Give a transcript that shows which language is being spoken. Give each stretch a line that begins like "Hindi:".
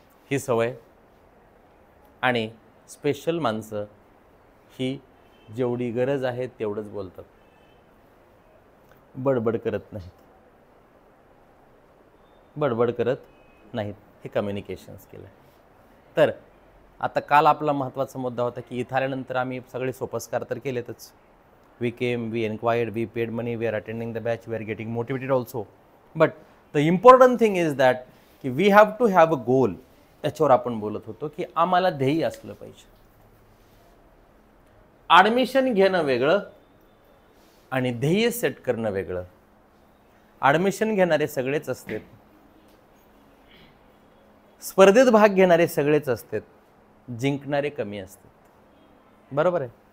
Marathi: ही सवय. आणि स्पेशल माणसं ही जेवढी गरज आहे तेवढंच बोलतात, बडबड करत नाहीत. बडबड करत नाहीत. हे कम्युनिकेशन स्किल आहे. तर आता काल आपला महत्त्वाचा मुद्दा होता की इथं आल्यानंतर आम्ही सगळे सोपस्कार तर केलेतच.
English: We came, we enquired, we paid money, we are attending the batch, we are getting motivated also. But the important thing is that की we have to have a goal.
Marathi: याच्यावर आपण बोलत होतो की आम्हाला ध्येय असलं पाहिजे. ॲडमिशन घेणं वेगळं आणि ध्येय सेट करणं वेगळं. ॲडमिशन घेणारे सगळेच असतात, स्पर्धेत भाग घेणारे सगळेच असतात, जिंकणारे कमी असतात. बरोबर आहे.